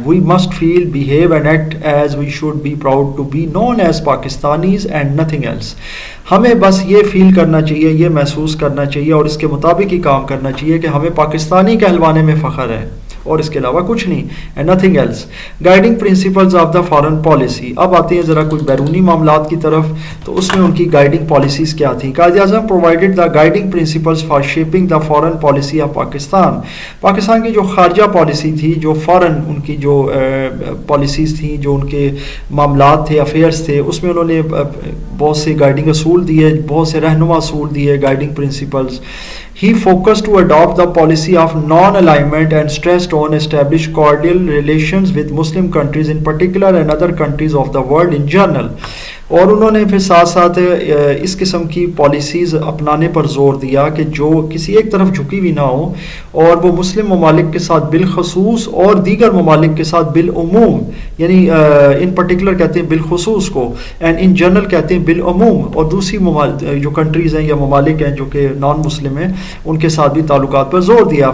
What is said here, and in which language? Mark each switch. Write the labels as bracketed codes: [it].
[en] We must feel, behave and act as we should be proud to be known as Pakistanis and nothing else. [ur] ہمیں بس یہ فیل کرنا چاہیے، یہ محسوس کرنا چاہیے اور اس کے مطابق ہی کام کرنا چاہیے کہ ہمیں پاکستانی کہلوانے میں فخر ہے اور اس کے علاوہ کچھ نہیں, [en] And nothing else. Guiding principles of the foreign policy. [ur] اب آتے ہیں ذرا کچھ بیرونی معاملات کی طرف, تو اس میں ان کی گائیڈنگ پالیسیز کیا تھیں. [en] Quaid Azam provided the guiding principles for shaping the foreign policy of Pakistan. [ur] Pakistan کی جو خارجہ پالیسی تھی, جو فارن ان کی جو پالیسیز تھیں, جو ان کے معاملات تھے, افیئرس تھے, اس میں انہوں نے بہت سے گائیڈنگ اصول دیے, بہت سے رہنما اصول دیے, guiding principles. [en] He focused to adopt the policy of non-alignment and stressed on establish cordial relations with Muslim countries in particular and other countries of the world in general. [ur] اور انہوں نے پھر ساتھ ساتھ اس قسم کی پالیسیز اپنانے پر زور دیا کہ جو کسی ایک طرف جھکی ہوئی نہ ہو, اور وہ مسلم ممالک کے ساتھ بالخصوص اور دیگر ممالک کے ساتھ بالعموم, یعنی [en] in particular [ur] کہتے ہیں بالخصوص کو, [en] and in general [ur] کہتے ہیں بالعموم, اور دوسری جو کنٹریز ہیں یا ممالک ہیں جو کہ نان مسلم ہیں ان کے ساتھ بھی تعلقات پر زور دیا.